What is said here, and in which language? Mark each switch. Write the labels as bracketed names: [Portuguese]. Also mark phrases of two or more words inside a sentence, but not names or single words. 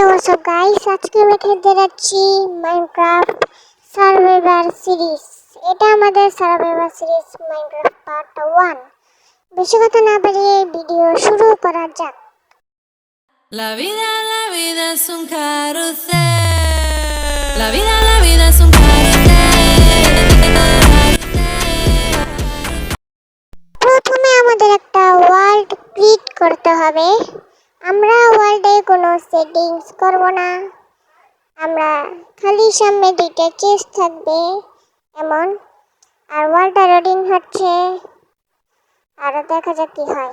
[English] so guys, [Bangla] আজকে আমরা খেলতে যাচ্ছি [English] Minecraft survivor series. [Bangla] এটা আমাদের [English] survivor series Minecraft part 1. [Bangla] বেশি কথা না বাড়িয়ে ভিডিও শুরু করা যাক। [Spanish] La vida es un carrusel. La vida es un carrusel. [Bangla] প্রথমে আমাদের একটা [English] world create [Bangla] করতে হবে। আমরা ওয়ার্ল্ডে কোনো সেটিংস করব না, আমরা খালি সামনে দুইটা চেস্ট থাকবে এমন। আর ওয়ার্ল্ডটা লোডিং হচ্ছে, আর দেখা যাক কি হয়।